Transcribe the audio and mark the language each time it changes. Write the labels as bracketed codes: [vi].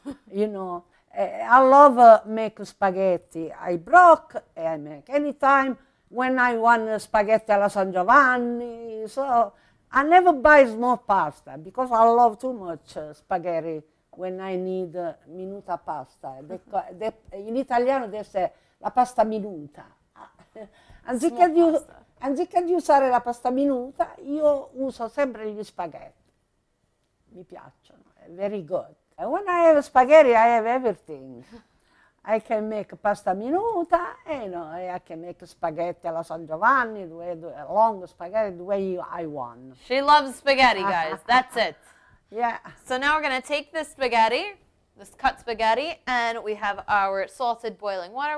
[en] You know, I love make spaghetti. I broke, I make anytime when I want spaghetti alla San Giovanni. So I never buy small pasta because I love too much spaghetti when I need minuta pasta. In italiano they say [it] la pasta minuta. Anziché di usare la pasta minuta, io uso sempre gli spaghetti. Mi piacciono, è [en] very good. And when I have spaghetti, I have everything. I can make pasta minuta, and, you know, I can make spaghetti alla San Giovanni, long spaghetti, the way I want. She loves spaghetti, guys. That's it. Yeah. So now we're going to take this spaghetti, this cut spaghetti, and we have our salted boiling water.